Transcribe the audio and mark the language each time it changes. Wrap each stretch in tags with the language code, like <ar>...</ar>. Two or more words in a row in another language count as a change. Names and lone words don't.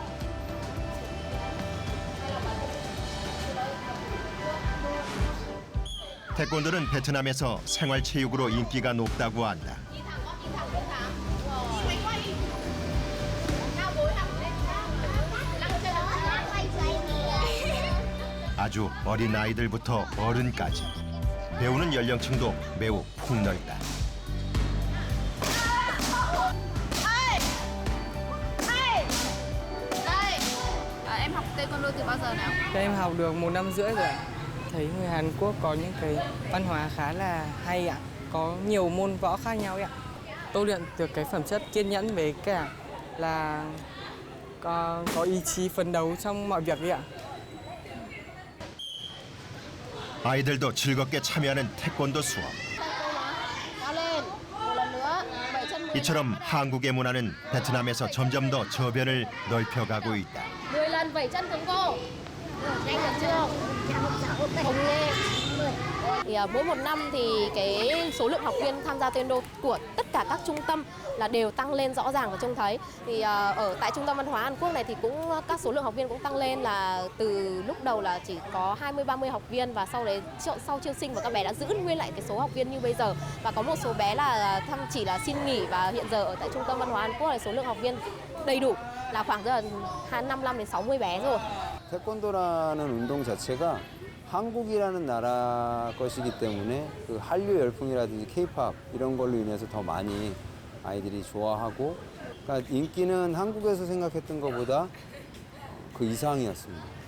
<ko>태권도는 베트남에서 생활체육으로 인기가 높다고 한다. 아주 어린 아이들부터 어른까지 배우는 연령층도 매우 폭넓다.</ko> <vi>Em học taekwondo từ bao giờ nào? Em học được 1 năm rưỡi rồi ạ. Thấy người Hàn Quốc có những cái văn hóa khá là hay ạ. Có nhiều môn võ khác nhau ạ. Tôi luyện được cái phẩm chất kiên nhẫn với cả là có ý chí phấn đấu trong mọi việc ạ.</vi> <ko>아이들도 즐겁게 참여하는 태권도 수업. 이처럼 한국의 문화는 베트남에서 점점 더 저변을 넓혀가고 있다.</ko> <vi>10 lần vẩy chân cứng cô. Nhanh được chưa? Không nghe. Thì mỗi một năm thì cái số lượng học viên tham gia taekwondo của tất cả các trung tâm là đều tăng lên rõ ràng và trông thấy. Thì ở tại trung tâm văn hóa Hàn Quốc này thì cũng các số lượng học viên cũng tăng lên, là từ lúc đầu là chỉ có 20-30 học viên và sau đấy sau chiêu sinh và các bé đã giữ nguyên lại cái số học viên như bây giờ. Và có một số bé là chỉ là xin nghỉ và hiện giờ ở tại trung tâm văn hóa Hàn Quốc này số lượng học viên đầy đủ là khoảng 55 đến 60 bé rồi.</vi> <ko>태권도라는 운동 자체가 한국이라는 나라 것이기 때문에 그 한류 열풍이라든지 K-팝 이런 걸로 인해서 더 많이 아이들이 좋아하고, 그러니까 인기는 한국에서 생각했던 것보다 그 이상이었습니다.</ko>